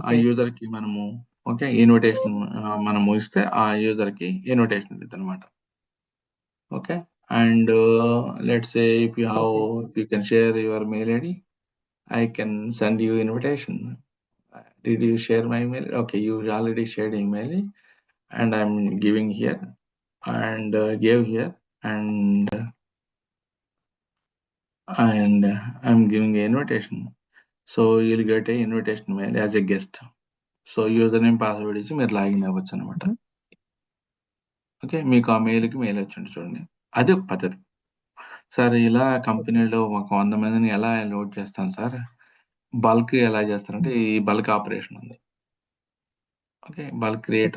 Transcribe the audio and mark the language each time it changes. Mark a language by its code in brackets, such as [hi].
[te] Okay. యూజర్‌కి మనము okay. Invitation మనము ఇస్తే ఆ యూజర్‌కి invitation వెళ్ళిద్దనమాట. [en] Okay. And let's say okay. If you can share your mail ID, I can send you invitation. Did you share my email? Okay, you already shared email and I'm giving here and gave here and I'm giving an invitation. So you'll get a invitation mail as a guest. [te] So user name password ఇచ్చి మీరు login అవ్వచ్చు అనమాట. హుహు. Okay. మీకు ఆ మెయిల్‌కి mail వచ్చింది చూడండి. అది ఒక పద్ధతి. సార్ ఇలా ఓకే. కంపెనీలో ఒక 100 మందిని ఎలా లోడ్ చేస్తాం సార్? బల్క్ ఎలా చేస్తారంటే హ్మ్. ఈ బల్క్ ఆపరేషన్ ఉంది. ఓకే. Bulk create